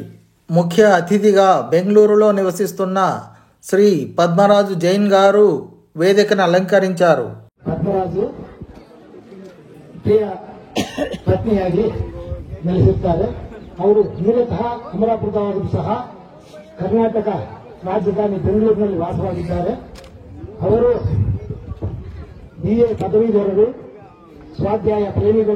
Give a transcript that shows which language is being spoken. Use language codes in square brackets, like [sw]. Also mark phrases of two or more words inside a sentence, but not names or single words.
[te] ముఖ్య అతిథిగా బెంగళూరులో నివసిస్తున్న శ్రీ పద్మరాజు జైన్ గారు వేదికను ಅಲಂಕరించారు. [kn] ಪದ್ಮರಾಜು ಪ್ರಿಯ ಪತ್ನಿಯಾಗಿ ನೆಲೆಸಿದ್ದಾರೆ. ಅವರು ಮೂಲತಃ ಅಮರಾಪುರದವರು ಸಹ ಕರ್ನಾಟಕ ರಾಜಧಾನಿ ಬೆಂಗಳೂರಿನಲ್ಲಿ ವಾಸವಾಗಿದ್ದಾರೆ. ಅವರು BA ಪದವೀಧರರು, ಸ್ವಾಧ್ಯಾಯ ಪ್ರೇಮಿಗಳು.